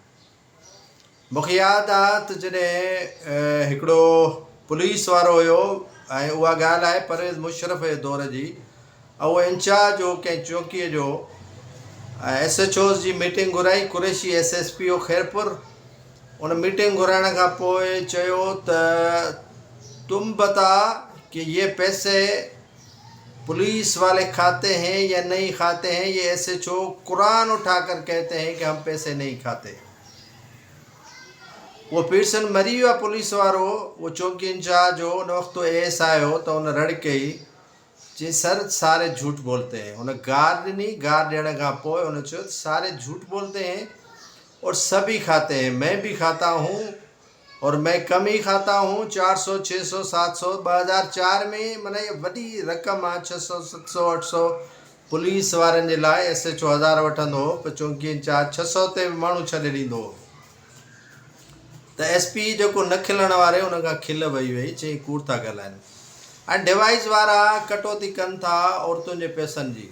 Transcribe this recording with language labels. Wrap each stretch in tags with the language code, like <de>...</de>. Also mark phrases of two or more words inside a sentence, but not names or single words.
<sd>मूंखे यादि आहे त जॾहिं हिकिड़ो पुलिस वारो हुयो ऐं उहा ॻाल्हि आहे परवेज़ मुशरफ जे दौर जी, ऐं उहो इंचार्ज हो कंहिं चौकीअ जो। SHOs जी मीटिंग घुराई, कुरैशी SSPO खैरपुर। उन मीटिंग घुराइण खां पोइ चयो त</sd> <ur>تم بتا کہ یہ پیسے پولیس والے کھاتے ہیں یا نہیں کھاتے ہیں. یہ SHO قرآن اٹھا کر کہتے ہیں کہ ہم پیسے نہیں کھاتے.</ur> <sd>वो पीरसन मरी वियो आहे पुलिस वारो, वो चौकी इंचार्ज हो। उन वक़्तु ASI हो त उन रड़ कई, चई सर</sd> <ur>سارے جھوٹ بولتے ہیں.</ur> <sd>उन गार ॾिनी, गार ॾियण खां पोइ उन चयो</sd> <ur>سارے جھوٹ بولتے ہیں اور سبھی کھاتے ہیں، میں بھی کھاتا ہوں اور میں کم ہی کھاتا ہوں.</ur> <sd>400 600 700 2004 में माना ये वॾी रक़म आहे। 600 700 800 पुलिस वारनि जे लाइ SHO 1000 वठंदो हो, पर चौकी इंचार्ज 600 ते माण्हू छॾे ॾींदो हो। त SP जेको न खिलण वारे उन खां खिल वई वई, चई कूड़ था ॻाल्हाइनि। ऐं डिवाइस वारा कटौती कनि था औरतुनि जे पैसनि जी।</sd>